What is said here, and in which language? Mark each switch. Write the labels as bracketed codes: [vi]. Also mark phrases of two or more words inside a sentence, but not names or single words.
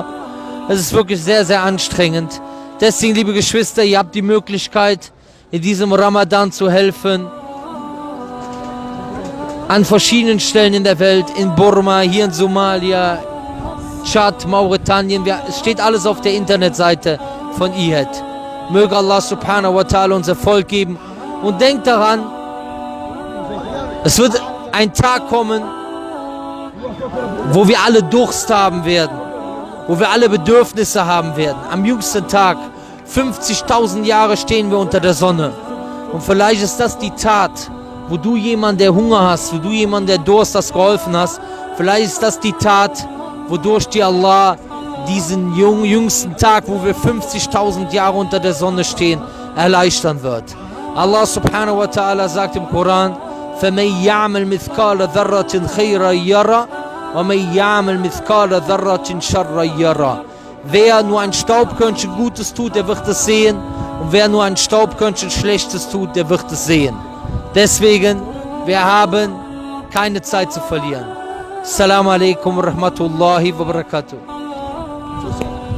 [de] Es ist wirklich sehr, sehr anstrengend. Deswegen, liebe Geschwister, ihr habt die Möglichkeit, in diesem Ramadan zu helfen. An verschiedenen Stellen in der Welt, in Burma, hier in Somalia, Tschad, Mauretanien, es steht alles auf der Internetseite von IHED. Möge Allah [ar] سبحانه وتعالى [de] uns Erfolg geben. Und denkt daran, es wird ein Tag kommen, wo wir alle Durst haben werden, wo wir alle Bedürfnisse haben werden. Am jüngsten Tag, 50.000 Jahre stehen wir unter der Sonne. Und vielleicht ist das die Tat, wo du jemand, der Hunger hast, wo du jemand, der Durst hast, geholfen hast. Vielleicht ist das die Tat, wodurch dir Allah diesen jüngsten Tag, wo wir 50.000 Jahre unter der Sonne stehen, erleichtern wird. Allah [ar] سبحانه وتعالى [de] sagt im Koran, [ar] فَمَنْ يَعْمَلْ مِثْقَالَ ذَرَّةٍ خَيْرًا يَرَى وَمَنْ يَعْمَلْ مِثْقَالَ ذَرَّةٍ شَرًّا يَرَى. [de] Wer nur ein Staubkörnchen Gutes tut, der wird es sehen. Und wer nur ein Staubkörnchen Schlechtes tut, der wird es sehen. Deswegen, wir haben keine Zeit zu verlieren. [ar] السلام عليكم ورحمة الله وبركاته.